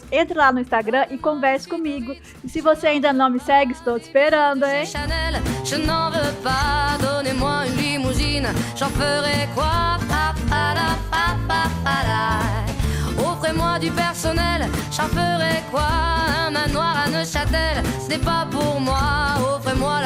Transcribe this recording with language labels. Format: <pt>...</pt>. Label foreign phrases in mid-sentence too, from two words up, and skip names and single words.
<pt>Entre lá no Instagram e converse comigo. E se você ainda não me segue, estou te esperando, hein?</pt> <fr>Chanel, je n'en veux pas, donnez-moi une limousine, j'en ferai quoi? Offrez-moi du personnel, j'en ferai quoi? Un manoir à Neuchâtel, ce n'est pas pour moi.</fr>